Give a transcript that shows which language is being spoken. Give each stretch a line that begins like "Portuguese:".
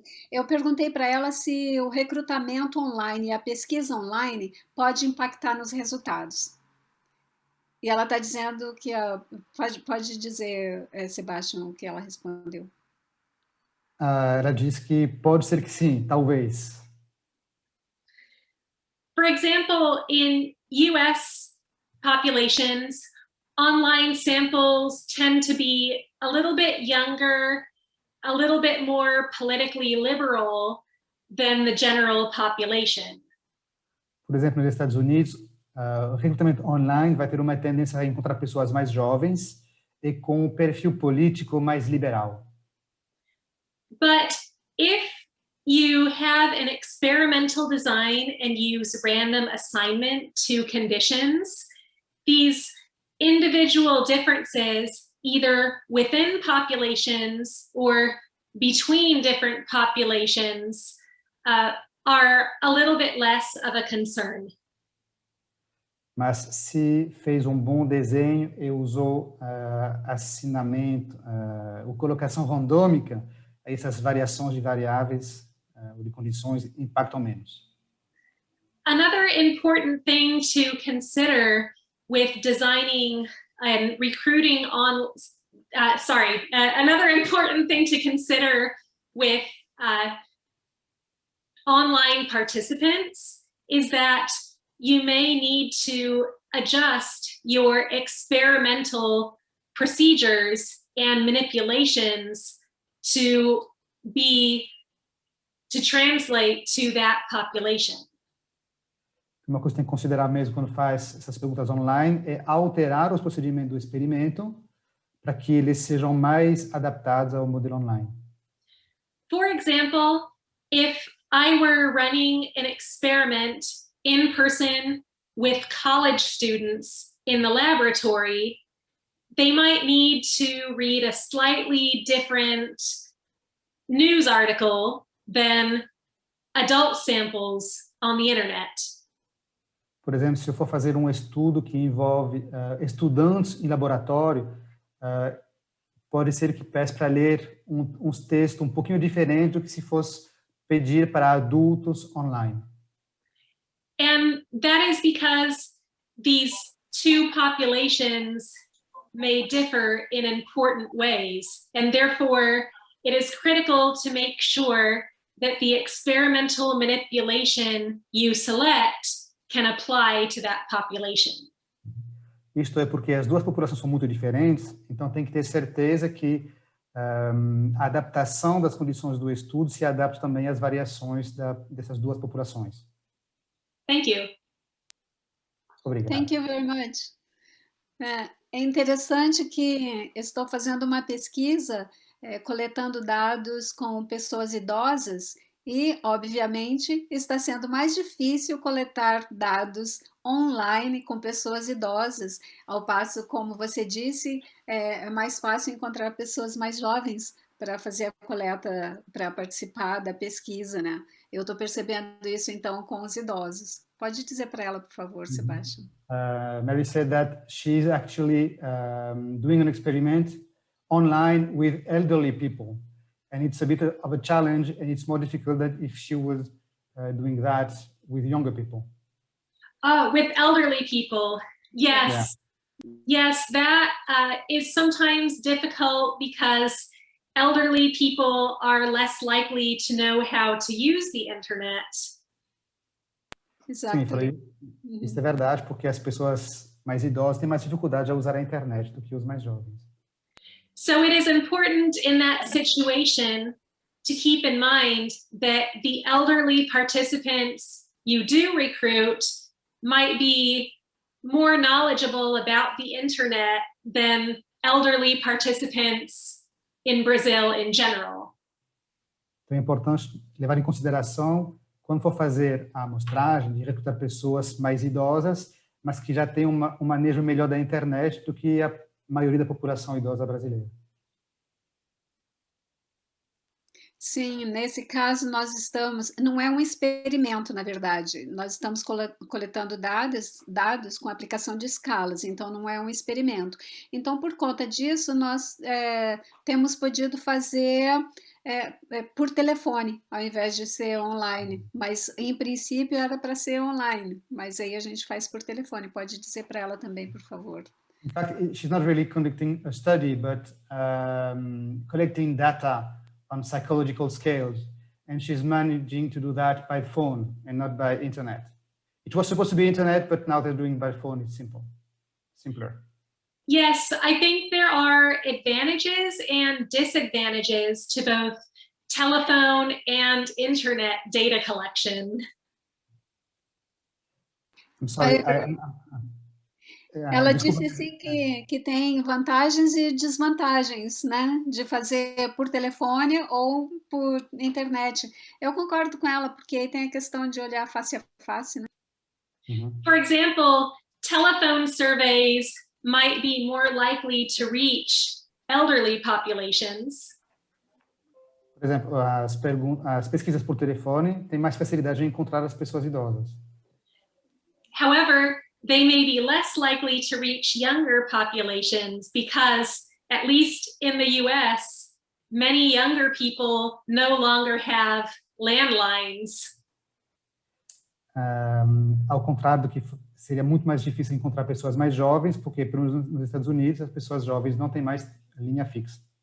Portuguese: eu perguntei para ela se o recrutamento online e a pesquisa online pode impactar nos resultados. E ela está dizendo que pode dizer, Sebastião, o que ela respondeu. Ela disse que pode ser que sim, talvez.
English: For example, in US populations, online samples tend to be a little bit younger, a little bit more politically liberal than the general population.
Portuguese: Por exemplo, nos Estados Unidos, o recrutamento online vai ter uma tendência a encontrar pessoas mais jovens e com um perfil político mais liberal.
English: But if you have an experimental design and use random assignment to conditions, these individual differences, either within populations or between different populations, are a little bit less of a concern.
Portuguese: Mas se fez um bom desenho e usou assinamento, ou colocação randômica, essas variações de variáveis ou de condições impactam menos.
English: Another important thing to consider with designing and recruiting another important thing to consider with online participants is that you may need to adjust your experimental procedures and manipulations to translate to that population.
Portuguese: Uma coisa que tem que considerar mesmo quando faz essas perguntas online é alterar os procedimentos do experimento para que eles sejam mais adaptados ao modelo online.
English: For example, if I were running an experiment in person with college students in the laboratory, they might need to read a slightly different news article than adult samples on the internet.
Portuguese: Por exemplo, se eu for fazer um estudo que envolve estudantes em laboratório, pode ser que peça para ler uns textos um pouquinho diferentes do que se fosse pedir para adultos online.
English: And that is because these two populations may differ in important ways, and therefore it is critical to make sure that the experimental manipulation you select can apply to that population.
Portuguese: Isto é porque as duas populações são muito diferentes, então tem que ter certeza que a adaptação das condições do estudo se adapta também às variações dessas duas populações.
English: Thank you.
Portuguese: Obrigado.
English: Thank you very much.
Portuguese: É interessante que estou fazendo uma pesquisa, coletando dados com pessoas idosas e, obviamente, está sendo mais difícil coletar dados online com pessoas idosas, ao passo, como você disse, é mais fácil encontrar pessoas mais jovens para fazer a coleta, para participar da pesquisa, né? Eu estou percebendo isso, então, com os idosos. Pode dizer para ela, por favor, Sebastian.
English: Mary said that she's actually doing an experiment online with elderly people, and it's a bit of a challenge, and it's more difficult than if she was doing that with younger people. With elderly people, yes. Yeah. Yes, that is sometimes difficult because elderly people are less likely to know how to use the internet.
Portuguese: Sim, falei, isso é verdade, porque as pessoas mais idosas têm mais dificuldade a usar a internet do que os mais jovens.
English: So it is important in that situation to keep in mind that the elderly participants you do recruit might be more knowledgeable about the internet than elderly participants in Brazil in general.
Portuguese: Então é importante levar em consideração quando for fazer a amostragem de recrutar pessoas mais idosas, mas que já têm um manejo melhor da internet do que a maioria da população idosa brasileira. Sim, nesse caso nós estamos, não é um experimento, na verdade, nós estamos coletando dados com aplicação de escalas, então não é um experimento. Então, por conta disso, nós temos podido fazer por telefone, ao invés de ser online, mas em princípio era para ser online, mas aí a gente faz por telefone. Pode dizer para ela também, por favor.
English: In fact, she's not really conducting a study, but collecting data on psychological scales, and she's managing to do that by phone and not by internet. It was supposed to be internet, but now they're doing by phone. It's simpler. Yes, I think there are advantages and disadvantages to both telephone and internet data collection. I'm sorry.
Portuguese: Ela disse assim que tem vantagens e desvantagens, né, de fazer por telefone ou por internet. Eu concordo com ela, porque aí tem a questão de olhar face a face, né?
English: For example, telephone surveys might be more likely to reach elderly populations.
Portuguese: Por exemplo, as pesquisas por telefone têm mais facilidade de encontrar as pessoas idosas.
English: However, they may be less likely to reach younger populations because, at least in the US, many younger people no longer have landlines.
Portuguese: Ao contrário do que seria muito mais difícil encontrar pessoas mais jovens, porque nos Estados Unidos as pessoas jovens não têm mais linha fixa.